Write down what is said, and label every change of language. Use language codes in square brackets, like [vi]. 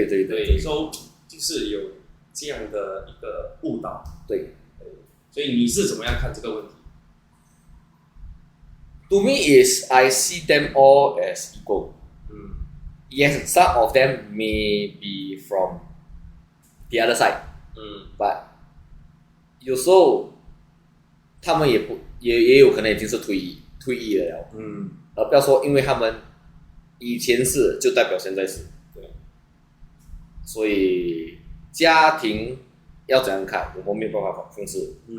[zh] 所以就是有这样的一个误导，对，所以你是怎么样看这个问题？ [en] To me is I see them all as equal. Yes, some of them may be from the other side. [zh] But 有时候他们也有可能已经是退役了。而不要说因为他们以前是就代表现在是。对。所以家庭要怎样看，我们没有办法控制。